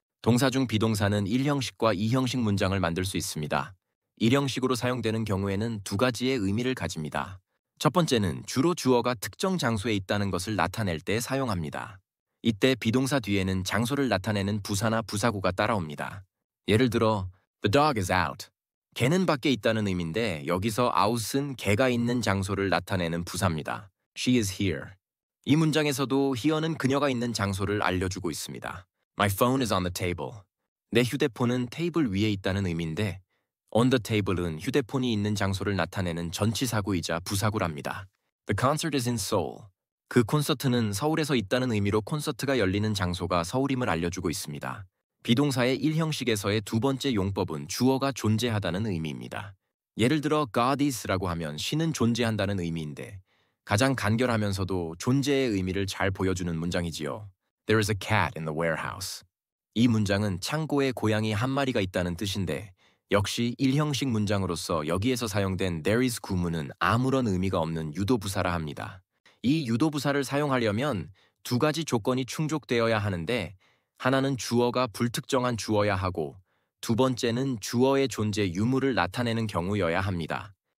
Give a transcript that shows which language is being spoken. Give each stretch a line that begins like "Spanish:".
Korean: 동사 중 비동사는 1형식과 2형식 문장을 만들 수 있습니다. 1형식으로 사용되는 경우에는 두 가지의 의미를 가집니다. 첫 번째는 주로 주어가 특정 장소에 있다는 것을 나타낼 때 사용합니다. 이때 비동사 뒤에는 장소를 나타내는 부사나 부사구가 따라옵니다.
English: 예를 들어 The dog is out.
Korean: 개는 밖에 있다는 의미인데 여기서 out은 개가 있는 장소를 나타내는 부사입니다.
English: She is here.
Korean: 이 문장에서도 here는 그녀가 있는 장소를 알려주고 있습니다.
English: My phone is on the table.
Korean: 내 휴대폰은 테이블 위에 있다는 의미인데
English: on the table
Korean: 은 휴대폰이 있는 장소를 나타내는 전치사구이자 부사구랍니다.
English: The concert is in Seoul.
Korean: 그 콘서트는 서울에서 있다는 의미로 콘서트가 열리는 장소가 서울임을 알려주고 있습니다. 비동사의 1형식에서의 두 번째 용법은 주어가 존재하다는 의미입니다. 예를 들어
English: God is
Korean: 라고 하면 신은 존재한다는 의미인데 가장 간결하면서도 존재의 의미를 잘 보여주는 문장이지요.
English: There is a cat in the warehouse.
Korean: 이 문장은 창고에 고양이 한 마리가 있다는 뜻인데 역시 1형식 문장으로서 여기에서 사용된
English: there is
Korean: 구문은 아무런 의미가 없는 유도부사라 합니다. 이 유도부사를 사용하려면 두 가지 조건이 충족되어야 하는데 하나는 주어가 불특정한 주어야 하고 두 번째는 주어의 존재 유무를 나타내는 경우여야 합니다.